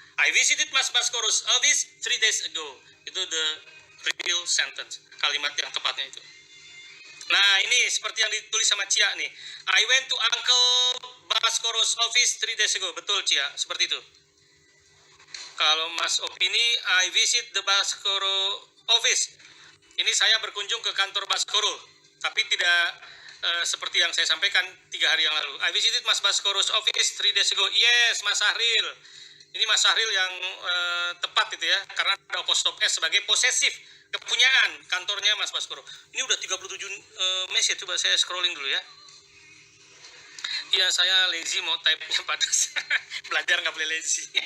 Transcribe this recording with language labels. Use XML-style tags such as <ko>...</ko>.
<en>I visited Mas Baskoro's office 3 days ago.</en> <id>Itu</id> <en>the real sentence.</en> <id>Kalimat yang tepatnya itu. Nah, ini seperti yang ditulis sama Cia nih.</id> <en>I went to Uncle Baskoro's office 3 days ago.</en> <id>Betul, Cia. Seperti itu. Kalau Mas Opini,</id> <en>I visit the Baskoro office.</en> <id>Ini saya berkunjung ke kantor Baskoro. Tapi tidak seperti yang saya sampaikan 3 hari yang lalu.</id> <en>I visited Mas Baskoro's office 3 days ago. Yes, Mas Sahril.</en> <id>Ini Mas Sahril yang tepat itu ya. Karena ada apostrophe S sebagai posesif. Kepunyaan kantornya Mas Baskoro. Ini udah 37 message. Coba saya scrolling dulu ya. Iya, saya lazy mau type-nya panas. Belajar nggak boleh lazy.</id>